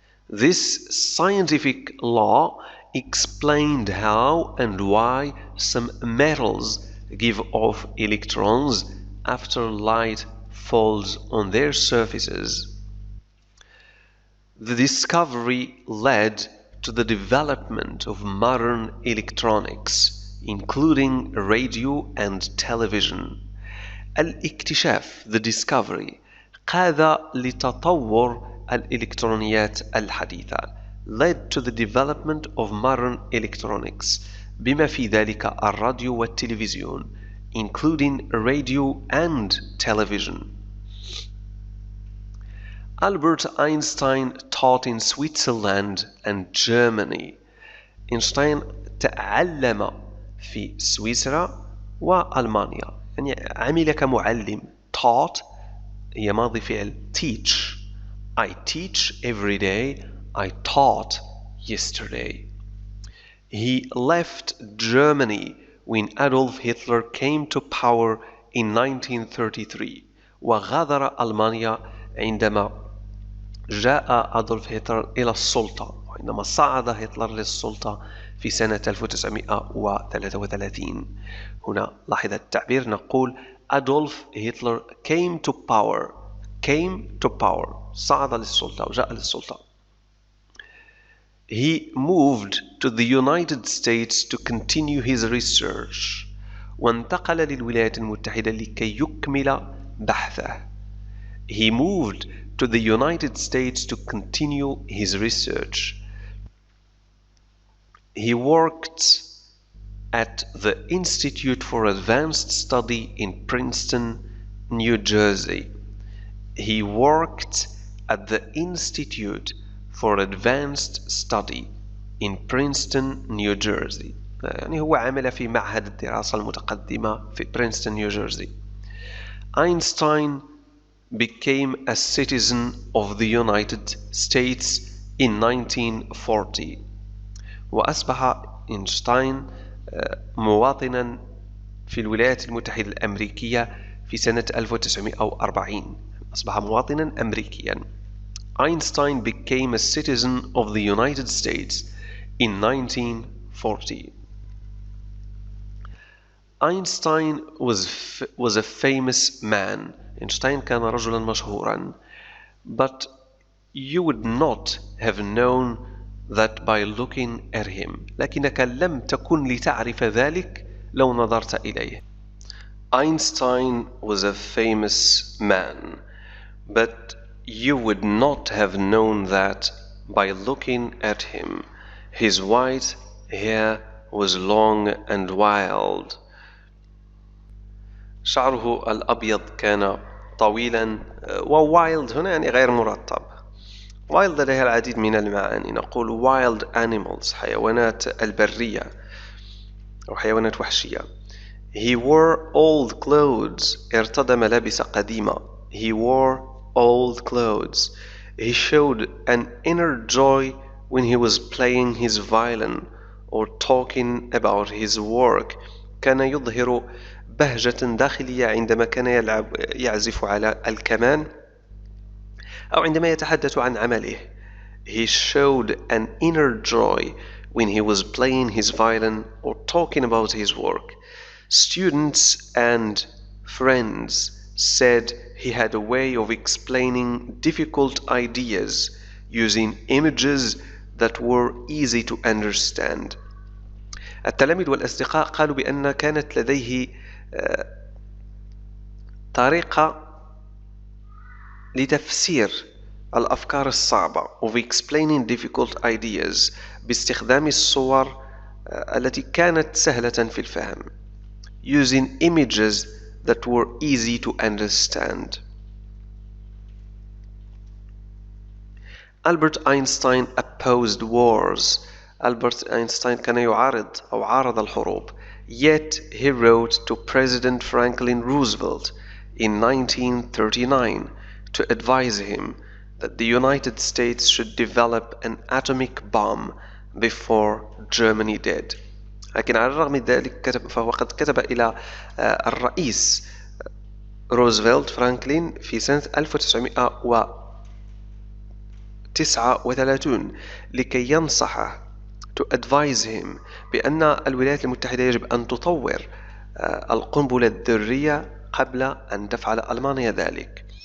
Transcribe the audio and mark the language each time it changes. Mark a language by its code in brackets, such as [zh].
[en] This scientific law explained how and why some metals give off electrons after light falls on their surfaces. The discovery led to the development of modern electronics, including radio and television. [ar] الاكتشاف [en] the discovery [ar] قاد لتطور الإلكترونيات الحديثة [en] led to the development of modern electronics [ar] بما في ذلك الراديو والتلفزيون [en] including radio and television. Albert Einstein taught in Switzerland and Germany. [ar] إينشتاين تعلم في سويسرا وألمانيا، يعني عمل كمعلم. taught هي ماضي فعل teach. [en] I teach every day. I taught yesterday. He left Germany when Adolf Hitler came to power in 1933. [ar] وغادر ألمانيا عندما جاء أدولف هتلر إلى السلطة، وعندما صعد هتلر للسلطة في سنة 1933. هنا لاحظ التعبير، نقول أدولف هتلر [en] came to power. came to power [ar] صعد للسلطة أو جاء للسلطة. [en] He moved to the United States to continue his research. [ar] وانتقل للولايات المتحدة لكي يكمل بحثه. [en] He moved to the United States to continue his research. He worked at the Institute for Advanced Study in Princeton, New Jersey. He worked at the Institute for Advanced Study in Princeton, New Jersey. [ar] يعني هو عمل في معهد الدراسة المتقدمة في برينستون، نيوجيرسي. [en] Einstein became a citizen of the United States in 1940. [ar] وأصبح إينشتاين مواطنا في الولايات المتحدة الأمريكية في سنة 1940. أصبح مواطنا أمريكيا. [en] Einstein became a citizen of the United States in 1940. Einstein was a famous man. [ar] إينشتاين كان رجلا مشهورا. [en] But you would not have known that by looking at him. [ar] لكنك لم تكن لتعرف ذلك لو نظرت إليه. [en] Einstein was a famous man. But you would not have known that by looking at him. His white hair was long and wild. [ar] شعره الأبيض كان طويلا، ووايلد هنا يعني غير مرطب. وايلد لديها العديد من المعاني. نقول [en] wild animals [ar] حيوانات البرية أو حيوانات وحشية. [en] He wore old clothes. [ar] ارتدى ملابس قديمة. [en] He wore old clothes. He showed an inner joy when he was playing his violin or talking about his work. [ar] كان يظهر بهجة داخلية عندما كان يعزف على الكمان أو عندما يتحدث عن عمله. [en] He showed an inner joy when he was playing his violin or talking about his work. Students and friends said he had a way of explaining difficult ideas using images that were easy to understand. [ar] التلاميذ والأصدقاء قالوا بأن كانت لديه طريقة لتفسير الأفكار الصعبة [en] of explaining difficult ideas [ar] باستخدام الصور التي كانت سهلة في الفهم [en] using images that were easy to understand. Albert Einstein opposed wars. [ar] ألبرت أينشتاين كان يعارض أو عارض الحروب. [en] Yet he wrote to President Franklin Roosevelt in 1939 to advise him that the United States should develop an atomic bomb before Germany did. [ar] لكن على الرغم من ذلك فهو قد كتب إلى الرئيس روزفلت فرانكلين في سنة 1939 لكي ينصحه [en] to advise him [ar] بأن الولايات المتحدة يجب أن تطور القنبلة الذرية قبل أن تفعل ألمانيا ذلك.